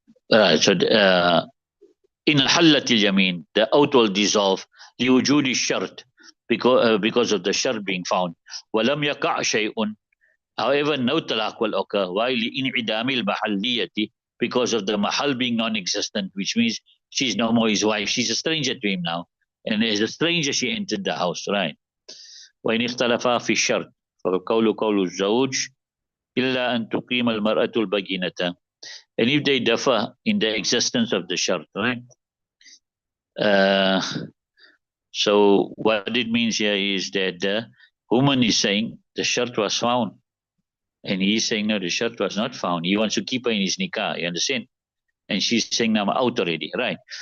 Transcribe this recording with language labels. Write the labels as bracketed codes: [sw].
[en] So in [ar] حلت اليمين, [en] the oath will dissolve [ar] لوجود الشرط, [en] because of the shart being found. [ar] ولم يقع شيء, [en] however, no talaq will occur. Why? [ar] لانعدام المحلية, [en] because of the mahal being non-existent, which means she's no more his wife. She's a stranger to him now, and as a stranger she entered the house, right? [ar] وإن اختلفا في الشرط فالقول قول الزوج إلا أن تقيم المرأة البينة. [en] And if they differ in the existence of the shart, right? So what it means here is that the woman is saying the shart was found, and he's saying no, the shart was not found. He wants to keep her in his nikah. You understand? And she's saying no, I'm out already, right?